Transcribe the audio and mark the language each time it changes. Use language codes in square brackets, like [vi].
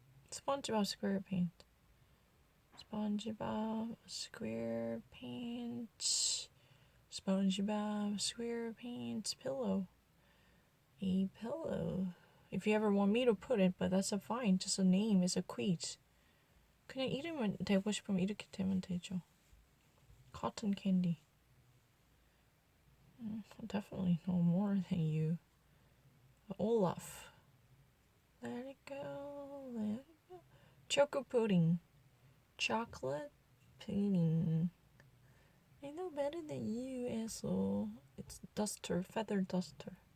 [en] SpongeBob SquarePants. SpongeBob SquarePants. SpongeBob SquarePants pillow. A pillow. If you ever want me to put it, but that's a fine. Just a name is a quiz. [ko] 그냥 이름을 대고 싶으면 이렇게 되면 되죠. [en] Cotton candy. Definitely know more than you. Olaf. Let it go, let it go. Choco pudding. Chocolate pudding. I know better than you, asshole. It's duster, feather duster.